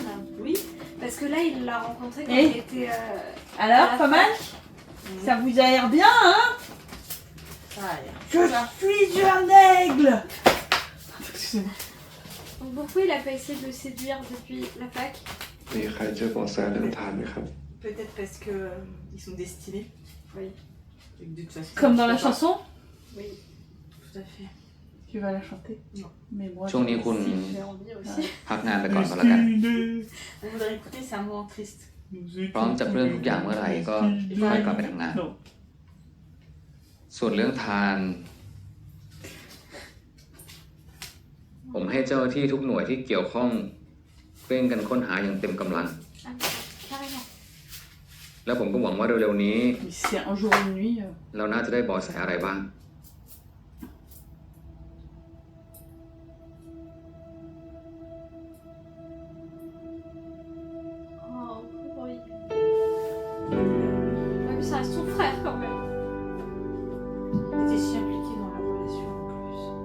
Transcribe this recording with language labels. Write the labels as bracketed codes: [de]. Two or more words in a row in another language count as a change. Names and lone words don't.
[fr] Oui. Parce que là il l'a rencontré quand Et il était... Alors, pas mal? Ça vous a l'air bien, hein? Ça a l'air. Je suis un aigle! Excusez-moi. Donc pourquoi il a pas essayé de le séduire depuis la fac? [th] มีใครเจอเบาะแสเรื่องทานไหมครับ [fr] Peut-être parce que ils sont destinés. Oui. Comme dans la chanson? Oui. Tout à fait. Tu vas la chanter? Non. Mais moi, [th] ช่วงนี้คุณ [fr] J'ai envie aussi. [th] พักงานไปก่อนก็แล้วกัน [fr] On voudrait écouter, c'est un moment triste. [th] พร้อมจะเริ่มทุกอย่างเมื่อไหร่ก็ค่อยกลับไปทำงาน ส่วนเรื่องทาน ผมให้เจ้าหน้าที่ทุกหน่วยที่เกี่ยวข้องเร่งกันค้นหาอย่างเต็มกำลัง [fr] Ah, carrément. [th] แล้วผมก็หวังว่าเร็วๆนี้ [fr] C'est un jour une nuit. [th] เราน่าจะได้เบาะแสอะไรบ้าง [fr] Oh, oui. Ouais, mais ça reste son frère quand même. Il était si impliqué dans la relation en plus.